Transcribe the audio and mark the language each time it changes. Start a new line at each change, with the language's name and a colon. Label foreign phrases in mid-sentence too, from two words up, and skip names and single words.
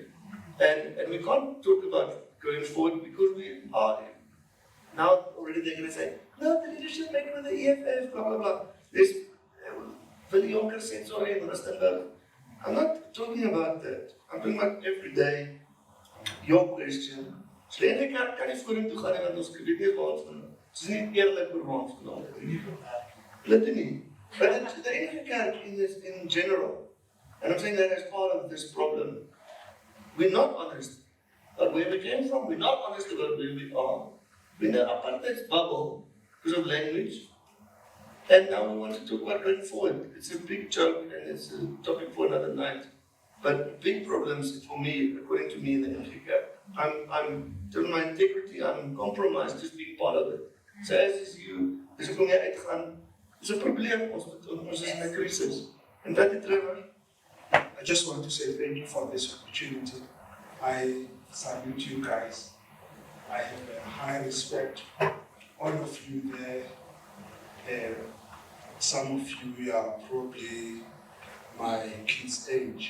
English: And we can't talk about going forward because we are now already they're going to say, no, the leadership meeting with the EFF, blah, blah, blah. There's Willie Jonker said, sorry, in Rustenburg. I'm not talking about that. I'm talking about every day. Your question.
Afrikaans: So die NG Kerk kan nie vorentoe gaan en ons weet nie waar ons gaan. Dit is nie eerlik oor waar ons gaan. Dit nie.
English: But the NG Kerk in general, and I'm saying that as part of this problem, we're not honest about where we came from. We're not honest about where we are. We're in an apartheid bubble because of language. And now we want to talk about going forward. It's a big joke and it's a topic for another night. But big problems for me, according to me, in the NG Kerk. I'm telling my integrity, I'm compromised just being part of it. So as you,
Afrikaans: as ek om hier uitgaan, is 'n probleem, ons is in 'n crisis. And Dr. Trevor?
English: I just want to say thank you for this opportunity. I salute you guys. I have a high respect. All of you there, some of you are probably my kid's age.